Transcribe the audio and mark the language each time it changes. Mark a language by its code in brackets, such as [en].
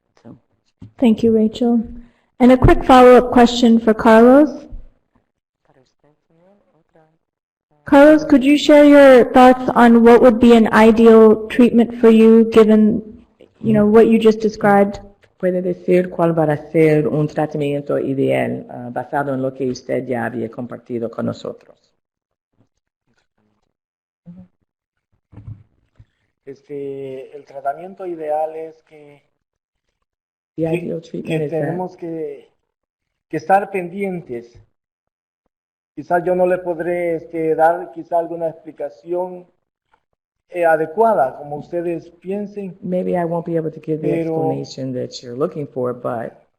[en] So, Thank you, Rachel. And a quick follow-up question for Carlos. Carlos, could you share your thoughts on what would be an ideal treatment for you, given, what you just described? [es] ¿Puede decir cuál va a ser un tratamiento ideal basado en lo que usted ya había compartido con nosotros? El tratamiento ideal es que [en] The ideal treatment is that [es] tenemos que estar pendientes. Quizás yo no le podré dar quizá alguna explicación adecuada, como ustedes piensen. [en] maybe I won't be able to give the [es] Pero- [en] explanation that you're looking for, but